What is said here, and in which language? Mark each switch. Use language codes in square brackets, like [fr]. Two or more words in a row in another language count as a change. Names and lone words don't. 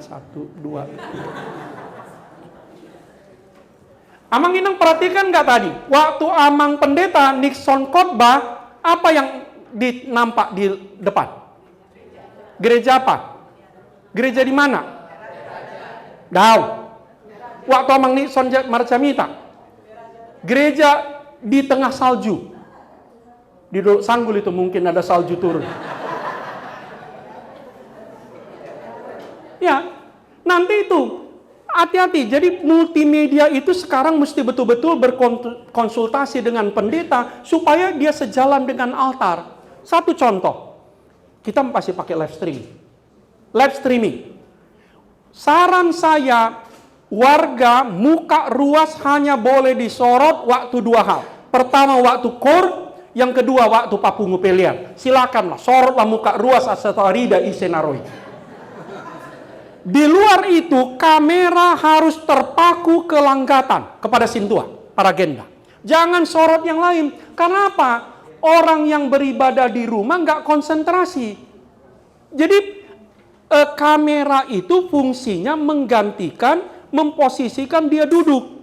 [id] 1, 2, 3. [bbc] Amang Inang [id] perhatikan nggak tadi? Waktu Amang Pendeta Nixon khotbah, apa yang nampak di depan? Gereja apa? Gereja di mana? Dau. Waktu Amang Nixon Marjamita, gereja di tengah salju. Di Dolok Sanggul itu mungkin ada salju turun. Ya, nanti itu. Hati-hati, jadi multimedia itu sekarang mesti betul-betul berkonsultasi dengan pendeta supaya dia sejalan dengan altar. Satu contoh, kita pasti pakai [en] live streaming. Live streaming. [id] Saran saya, warga muka ruas hanya boleh disorot waktu 2 hal. Pertama waktu kor, yang kedua waktu [bbc] papungu pelian. [id] Silakanlah, sorotlah muka ruas [bbc] asatarida isenaroi. [id] Di luar itu, kamera harus terpaku ke langgatan, kepada sintua, paragenda. Jangan sorot yang lain. Karena apa? Orang yang beribadah di rumah nggak konsentrasi. Jadi, kamera itu fungsinya menggantikan, memposisikan dia duduk.